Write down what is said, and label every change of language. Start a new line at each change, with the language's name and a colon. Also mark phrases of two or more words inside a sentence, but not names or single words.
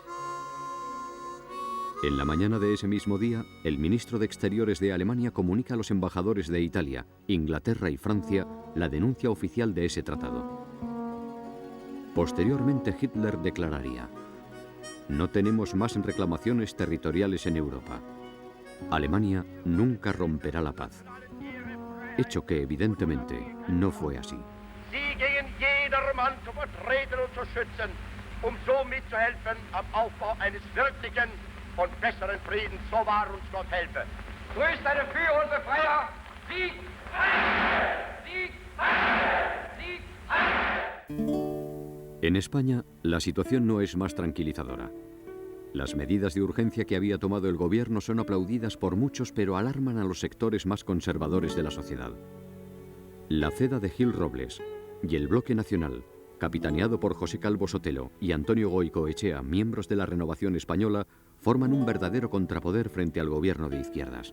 Spanish: En la mañana de ese mismo día, el ministro de Exteriores de Alemania comunica a los embajadores de Italia, Inglaterra y Francia la denuncia oficial de ese tratado. Posteriormente, Hitler declararía: «No tenemos más reclamaciones territoriales en Europa. Alemania nunca romperá la paz». Hecho que, evidentemente, no fue así.
German: Sie gegen jedermann zu vertreten und zu schützen, so mitzuhelfen am Aufbau eines wirklichen und besseren Friedens, so wahr uns Gott helfe. Grüßt eine für unsere Freier, Sieg! Sieg! Sieg!
Spanish: En España, la situación no es más tranquilizadora. Las medidas de urgencia que había tomado el gobierno son aplaudidas por muchos, pero alarman a los sectores más conservadores de la sociedad. La Ceda de Gil Robles y el Bloque Nacional, capitaneado por José Calvo Sotelo y Antonio Goicoechea, miembros de la Renovación Española, forman un verdadero contrapoder frente al gobierno de izquierdas.